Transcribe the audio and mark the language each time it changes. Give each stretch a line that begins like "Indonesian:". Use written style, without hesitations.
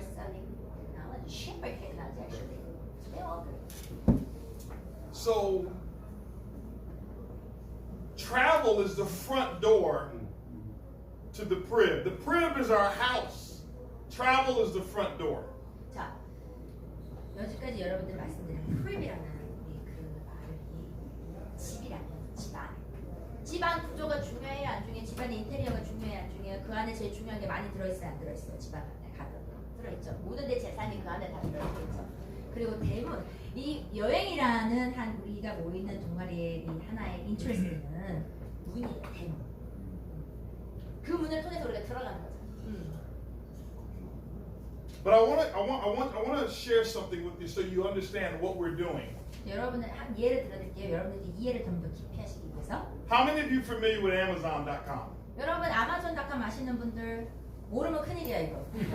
English: or selling technology, cheaper technology actually. They all do. So, travel is the front door to the crib. The crib is our house. Travel is the front door.
Korean: 자, 여기까지 여러분들 말씀드린 프립이라는 그 말이 집이라는 집안 구조가 중요해요, 안 중요해요? 집안의 인테리어가 중요해요, 안 중요해요? 그 안에 제일 중요한 게 많이 들어있어요, 안 들어있어요? 집안 안에 가득 들어있죠. 모든 내 재산이 그 안에 다 들어있죠. 그리고 대문, 이 여행이라는 한 우리가 모이는 동아리의 이 하나의 인트레스트는 문이에요, 대문. 그 문을 통해서 우리가 들어가는 거죠.
English: But I want to share something with you so you understand what we're doing.
Korean: 여러분은 한 예를 들어드릴게요. 여러분들이 이해를 좀 더 깊이 하시기 위해서.
English: How many of you familiar with Amazon.com?
Korean: 여러분 아마존닷컴 아시는 분들 모르면 큰일이야 이거.